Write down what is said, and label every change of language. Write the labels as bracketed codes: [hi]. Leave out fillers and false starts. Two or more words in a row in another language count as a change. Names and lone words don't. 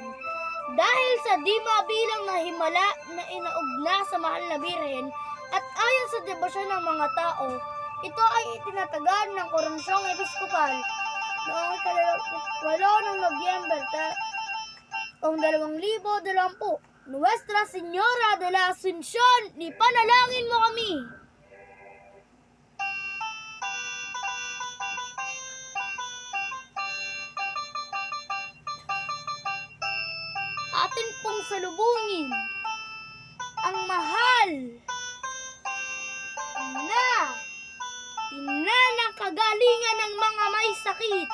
[tl] Dahil sa di mabilang na himala na inaugna sa mahal na Birhen at ayon sa debosyon ng mga tao, ito ay itinatagan ng Koronsyong Episkopal noong 8 ng Nobyembre taong 2020. Nuestra Señora de la Asunción, ipanalangin mo kami. Atin pong salubungin ang mahal na ina ng kagalingan ng mga may sakit.